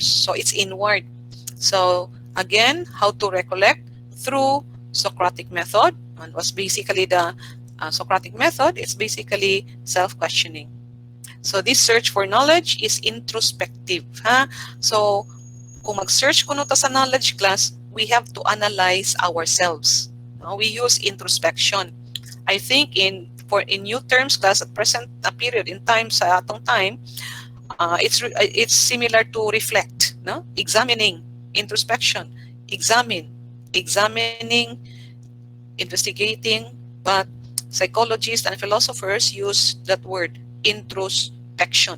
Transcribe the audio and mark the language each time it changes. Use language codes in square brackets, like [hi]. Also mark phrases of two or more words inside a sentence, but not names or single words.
[en] So it's inward. So again, how to recollect? Through Socratic method. And was basically the Socratic method. It's basically self-questioning. So this search for knowledge is introspective. [hil] So kung mag-search kuno ta sa knowledge, class, [en] we have to analyze ourselves. We use introspection. I think in new terms, class, at present period in time, [hil] sa atong [en] time, it's similar to reflect, no? Examining, introspection, examining, investigating, but psychologists and philosophers use that word, introspection.